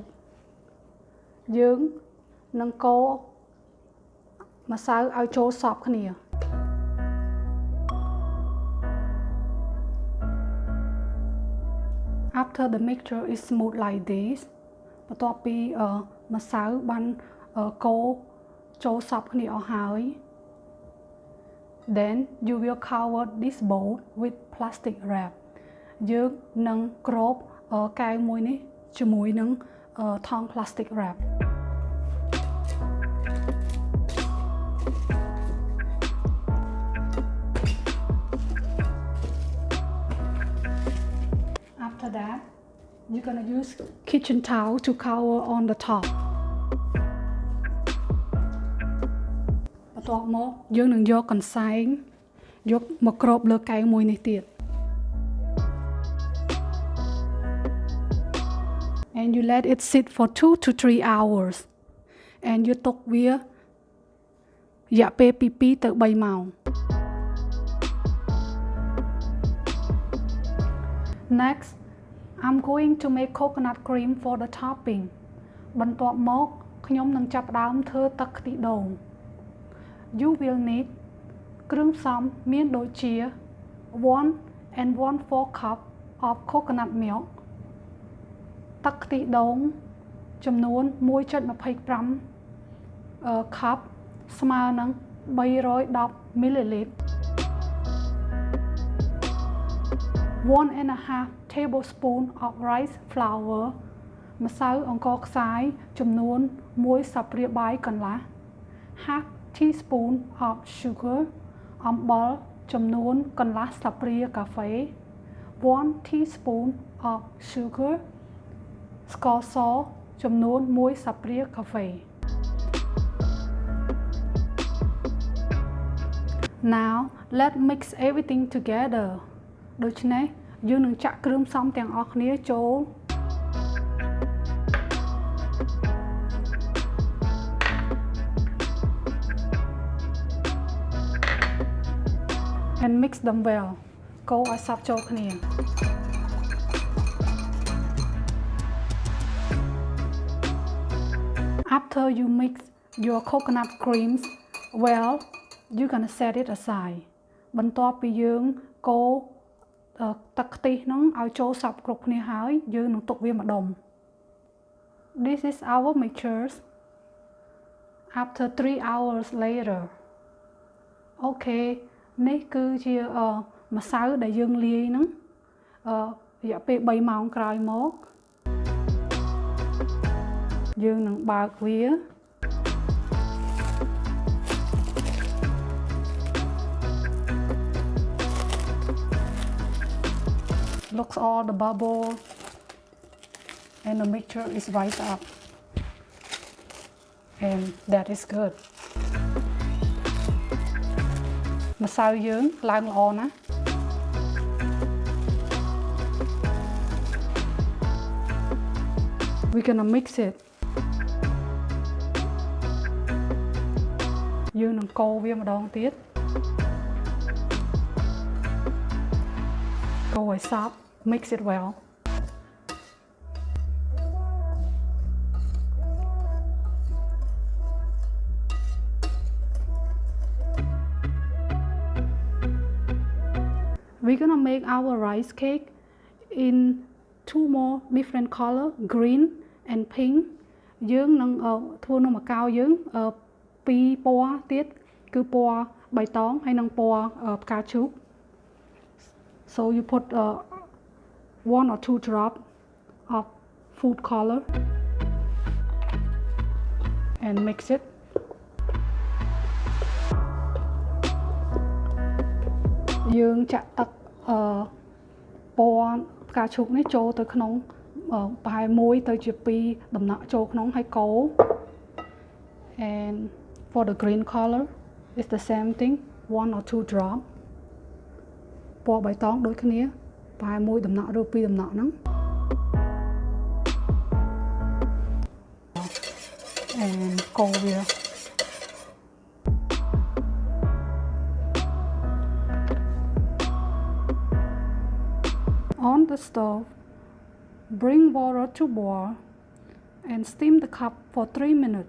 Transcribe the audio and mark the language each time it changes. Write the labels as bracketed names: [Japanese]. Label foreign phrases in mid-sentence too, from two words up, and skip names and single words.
[Khmer] យើងនឹងកូរម្សៅឲ្យចូលសព្វគ្នា [English] After the mixture is smooth like this [Khmer] បន្ទាប់ពីម្សៅបានកូរចូលសព្វគ្នាអស់ហើយ [English] Then you will cover this bowl with plastic wrap [Khmer] យើងនឹងគ្របកែវមួយនេះជាមួយនឹងថង់ [English] plastic wrap After that you're gonna use kitchen towel to cover on the top [Khmer] បន្ទាប់មកយើងនឹងយកកន្សែងយកមកគ្របលើកែវមួយនេះទៀត [English] And you let it sit for 2 to 3 hours and you [Khmer] ទុកវារយៈពេលពី2ទៅ3ម៉ោង [English] Next I'm going to make coconut cream for the topping [Khmer] បន្ទាប់មកខ្ញុំនឹងចាប់ផ្ដើមធ្វើទឹកខ្ទិះដូង [English] You will need [Khmer] គ្រឿងផ្សំមានដូចជា [English] 1 4 cup of coconut milk [Khmer] ទឹកខ្ទិះដូងចំនួន 1.25 cup ស្មើនឹង 310 ml [English] 1.5 tablespoon of rice flour [Khmer] ម្សៅអង្ករខ្សាយចំនួន 1 ស្លាបព្រាបាយកន្លះ [English] half teaspoon of sugar [Khmer] អំបិលចំនួនកន្លះស្លាបព្រាកាហ្វេ [English] 1 teaspoon of sugar [Khmer] ស្ករសចំនួន 1 ស្លាបព្រាកាហ្វេ [English] Now let's mix everything together [Khmer] ដូច្នេះយើងនឹងចាក់គ្រឿងផ្សំទាំងអស់គ្នាចូល [English] and mix them well [Khmer] កូរឲ្យសព្វចូលគ្នា [English] After you mix your coconut creams well you're gonna set it aside [Khmer] បន្ទាប់ពីយើងកូរទឹក ខ្ទិះហ្នឹងឲ្យចូលសព្វគ្រប់គ្នាហើយយើងនឹងទុកវាម្ដុំ [English] This is our mixtures after 3 hours later Okay [Khmer] នេះគឺជាម្សៅដែលយើងលាយហ្នឹងរយៈពេល 3 ម៉ោងក្រោយមក យើងនឹងបើកវា [English] Looks all the bubble and the mixture is rise up and that is good [Khmer] ម្សៅយើងឡើងល្អណាស់ [English] We're gonna mix it [Khmer] យើងនឹងកូរវាម្ដងទៀតកូរឲ្យសព្វ [English] mix it well We're gonna make our rice cake in 2 more different color green and pink [Khmer] យើងនឹងធ្វើនំអាកោយើង2 ពណ៌ទៀតគឺពណ៌បៃតងហើយនិងពណ៌ផ្កាឈូក [English] So you put 1 or 2 drop of food color and mix it [Khmer] យើងចាក់ទឹកពណ៌ផ្កាឈូកនេះចូលទៅក្នុងប្រហែល1ទៅជា2ដំណក់ចូលក្នុងហើយកូរ [English] and for the green color it's the same thing 1 or 2 drop [Khmer] ពណ៌បៃតងដូចគ្នាប្រហែល1ដំណក់ឬ2ដំណក់ហ្នឹង [English] and [Khmer] កូរវា [English] On the stove, bring water to boil and steam the cup for 3 minutes.